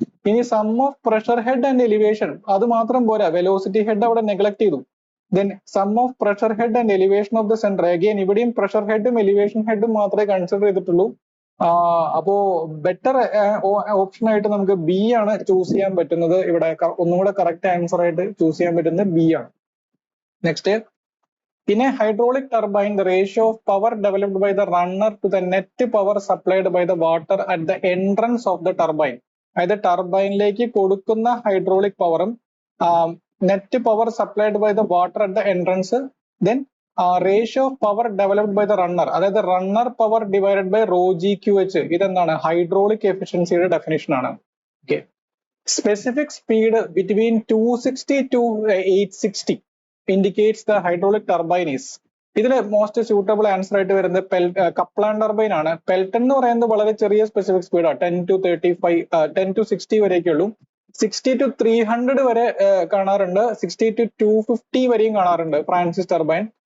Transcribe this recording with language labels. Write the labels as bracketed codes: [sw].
[ml] ഇനി [en] sum of pressure head and elevation [ml] അത് മാത്രം പോരാ, വെലോസിറ്റി ഹെഡ് അവിടെ നെഗ്ലക്ട് ചെയ്തു. [en] then sum of pressure head and elevation of the centre, [ml] again ഇവിടെയും പ്രഷർ ഹെഡും എലിവേഷൻ ഹെഡും മാത്രമേ കൺസിഡർ ചെയ്തിട്ടുള്ളൂ. അപ്പോ ബെറ്റർ ഓപ്ഷൻ ആയിട്ട് നമുക്ക് ബി ആണ് ചൂസ് ചെയ്യാൻ പറ്റുന്നത്. ഇവിടെ ഒന്നുകൂടെ കറക്റ്റ് ആൻസർ ആയിട്ട് ചൂസ് ചെയ്യാൻ പറ്റുന്നത് ബി ആണ്. [en] Next, in a hydraulic turbine, the ratio of power developed by the runner to the net power supplied by the water at the entrance of the turbine. [ml] അതായത് ടർബൈനിലേക്ക് കൊടുക്കുന്ന hydraulic പവറും [en] Net power supplied by the water at the entrance, then ratio of power developed by the runner, അതായത് runner power divided by rho G Q H. ഇതെന്താണ്? [ml] Hydraulic എഫിഷ്യൻസിയുടെ definition ആണ്. [en] Okay, specific speed between 260 to 860 indicates the hydraulic turbine is. [ml] ഇതിൽ most suitable answer ആയിട്ട് വരുന്നത് Kaplan turbine ആണ്. Pelton എന്ന് പറയുന്നത് വളരെ ചെറിയ സ്പെസിഫിക് സ്പീഡാണ്, 10 to 35, 10 to 60 വരെയൊക്കെ ഉള്ളൂ. 60 to 300 വരെ കാണാറുണ്ട്, 60 to 250 വരെയും കാണാറുണ്ട് ഫ്രാൻസിസ് ടർബൈൻ.